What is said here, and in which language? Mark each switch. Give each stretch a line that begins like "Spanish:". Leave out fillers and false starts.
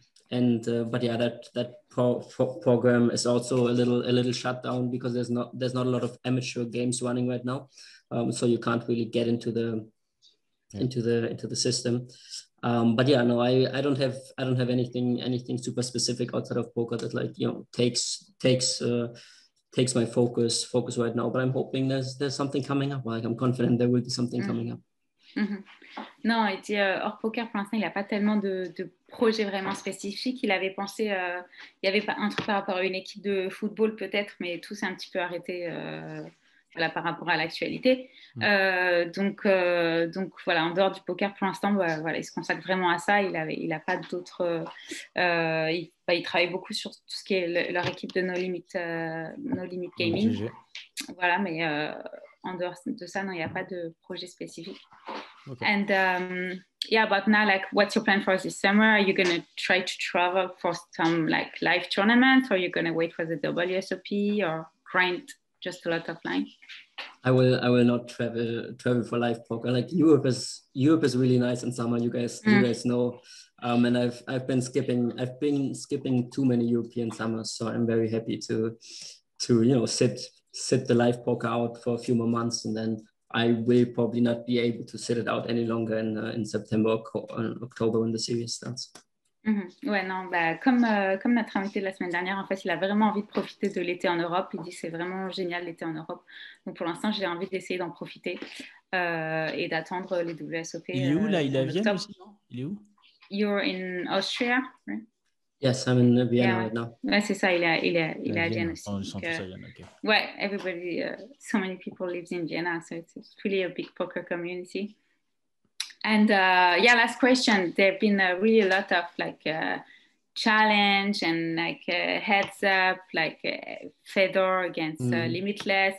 English: But yeah, that program is also a little shut down because there's not a lot of amateur games running right now, so you can't really get into the system. But yeah, no, I don't have anything super specific outside of poker that like takes takes my focus right now. But I'm hoping there's something coming up. Like I'm confident there will be something coming up.
French: Non, il dit hors poker pour l'instant il n'a pas tellement de projets vraiment spécifiques. Il avait pensé, il y avait pas un truc par rapport à une équipe de football peut-être, mais tout s'est un petit peu arrêté voilà, par rapport à l'actualité. Donc voilà, en dehors du poker pour l'instant, voilà, il se consacre vraiment à ça. Il a pas d'autres. Il travaille beaucoup sur tout ce qui est leur équipe de No Limit Gaming. Voilà, mais en dehors de ça, non, il n'y a pas de projet spécifique.
English: Okay. And yeah, but now, like, what's your plan for this summer? Are you going to try to travel for some like live tournaments, or are you going to wait for the WSOP or grind just a lot of line? I will not travel for live poker. Like Europe is really nice in summer. You guys know. And I've been skipping too many European summers, so I'm very happy to sit the live poker out for a few more months, and then I will probably not be able to sit it out any longer in September or October when the series starts.
French: Ouais, non, comme notre invité de la semaine dernière, en fait, il a vraiment envie de profiter de l'été en Europe. Il dit que c'est vraiment génial l'été en Europe. Donc pour l'instant, j'ai envie d'essayer d'en profiter et d'attendre les WSOP. Il est où là? Il est à Vienne aussi, non? Il est où?
English: You're in Austria, right? Yes, I'm in Vienna right now.
French: Ouais, c'est ça, il est à Vienne aussi. Ils sont tous à Vienne, ok.
English: Ouais, everybody, so many people lives in Vienna, so it's really a big poker community. And last question. There've been really a lot of like challenge and like heads up, like Fedor against Limitless.